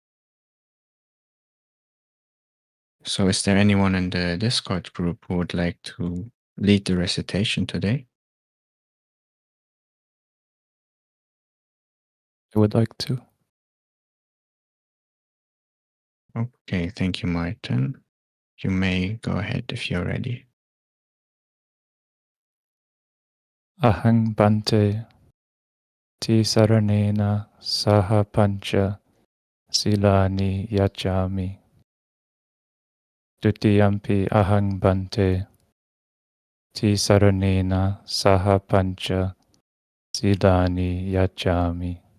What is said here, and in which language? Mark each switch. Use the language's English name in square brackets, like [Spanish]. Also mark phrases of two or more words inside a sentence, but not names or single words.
[English] So is there anyone in the Discord group who would like to lead the recitation today? I would like to. Okay, thank you, Martin. You may go ahead if you're ready. [Pali] Ahang bante ti saranena saha pancha silani yachami. Dutiyampi ahang bante ti saranena saha pancha silani yachami.